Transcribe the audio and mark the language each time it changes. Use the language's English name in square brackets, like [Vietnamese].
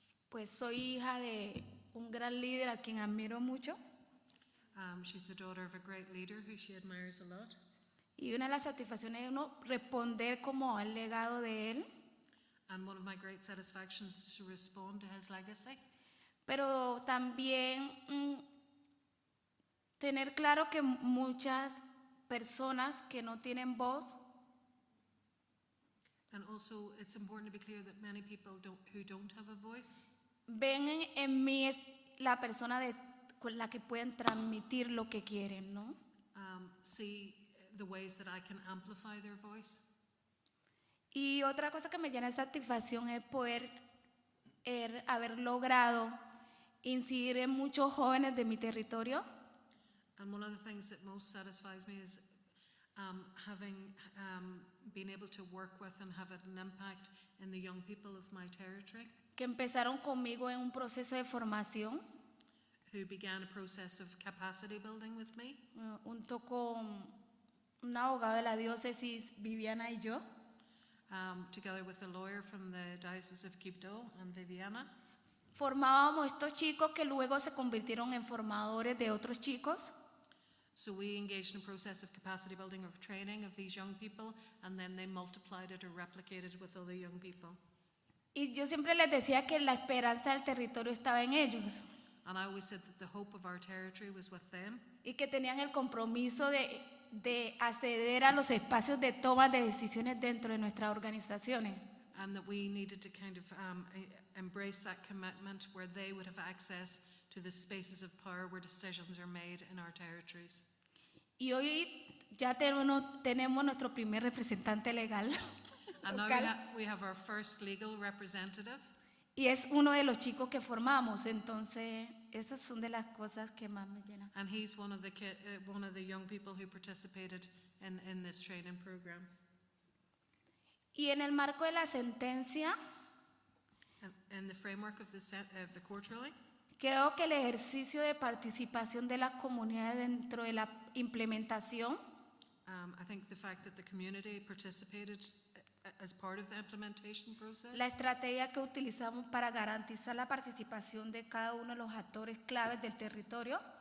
[Spanish] Pues soy hija de un gran líder a quien admiro mucho. [English] She's the daughter of a great leader who she admires a lot. [Spanish] Y una de las satisfacciones es uno responder como al legado de él. [English] And one of my great satisfactions is to respond to his legacy. [Spanish] Pero también tener claro que muchas personas que no tienen voz [English] And also it's important to be clear that many people who don't have a voice [Spanish] ven en mí es la persona con la que pueden transmitir lo que quieren, ¿no? [English] see the ways that I can amplify their voice. [Spanish] Y otra cosa que me llena de satisfacción es poder haber logrado incidir en muchos jóvenes de mi territorio. [English] And one of the things that most satisfies me is having been able to work with and have an impact in the young people of my territory. [Spanish] Que empezaron conmigo en un proceso de formación. [English] Who began a process of capacity building with me. [Spanish] Junto con un abogado de la diócesis, Viviana y yo. [English] Together with a lawyer from the Diocese of Quibdó and Viviana. [Spanish] Formábamos estos chicos que luego se convirtieron en formadores de otros chicos. [English] So we engaged in a process of capacity building, of training of these young people, and then they multiplied it or replicated it with other young people. [Spanish] Y yo siempre les decía que la esperanza del territorio estaba en ellos. [English] And I always said that the hope of our territory was with them. [Spanish] Y que tenían el compromiso de acceder a los espacios de toma de decisiones dentro de nuestras organizaciones. [English] And that we needed to kind of embrace that commitment where they would have access to the spaces of power where decisions are made in our territories. [Spanish] Y hoy ya tenemos nuestro primer representante legal. [English] And now we have our first legal representative. [Spanish] Y es uno de los chicos que formamos, entonces esas son de las cosas que más me llenan. [English] And he's one of the young people who participated in this training program. [Spanish] Y en el marco de la sentencia, [English] in the framework of the court ruling, [Spanish] creo que el ejercicio de participación de las comunidades dentro de la implementación [English] I think the fact that the community participated as part of the implementation process. [Spanish] La estrategia que utilizamos para garantizar la participación de cada uno de los actores claves del territorio.